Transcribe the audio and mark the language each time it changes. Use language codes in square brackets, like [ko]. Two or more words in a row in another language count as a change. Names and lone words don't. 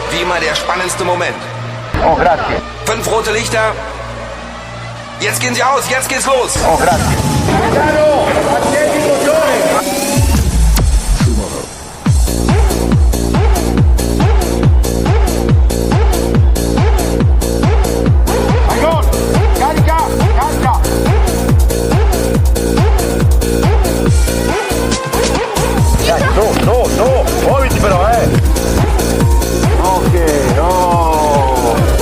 [de] immer der spannendste Moment. [it] Oh, grazie. [de] 5 rote Lichter. Jetzt gehen sie aus, jetzt geht's los. [it] Oh, grazie. Capitano, accendi il motore. Carica, carica. Dai, su, muoviti però, Ok, no.